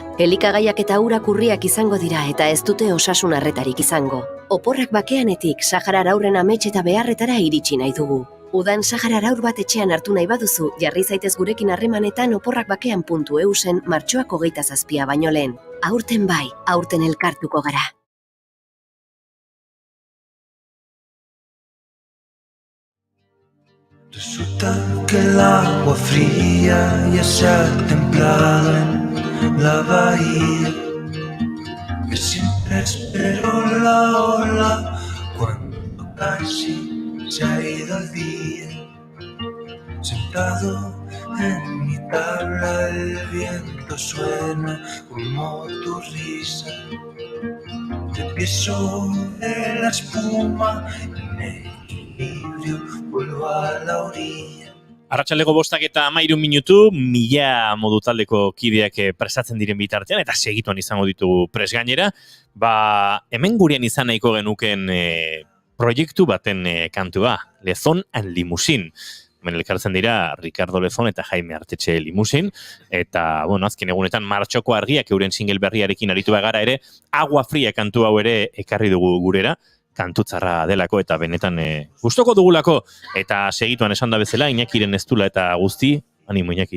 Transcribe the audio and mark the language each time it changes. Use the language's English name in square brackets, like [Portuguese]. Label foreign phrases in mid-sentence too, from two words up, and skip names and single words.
[Basque] Elikagaiak eta urak urriak izango dira eta ez dute osasun arretarik izango. Oporrak bakeanetik Saharar aurren amets eta beharretara iritsi nahi dugu. Udan Saharar aur bat etxean hartu nahi baduzu, jarri zaitez gurekin harremanetan oporrakbakean.eusen martxoak 27 baino lehen. Aurten bai, aurten elkartuko gara. [Spanish] Resulta que el agua fría ya se ha templado en la bahía, que siempre espero la ola cuando casi se ha ido el día. Sentado en mi tabla el viento suena como tu risa. Te pienso en la espuma, en el equilibrio vuelvo a la orilla. [Basque] Arratsaleko 5:13 mila modu taldeko kideak prestatzen diren bitartean, eta segituan izango ditugu pres gainera, hemen gurean izan nahiko genuken proiektu baten kantua, Lezon and Limusin. Hemen elkartzen dira Ricardo Lezon eta Jaime Artetxe Limusin, eta, azken egunetan martxoko argiak euren single berriarekin aritu bagara ere, Agua Fria kantu hau ere ekarri dugu gurera, kantutzarra delako eta benetan gustoko dugulako, eta segituan esan da bezala, Iñakiren Eztula eta guzti, animo Iñaki.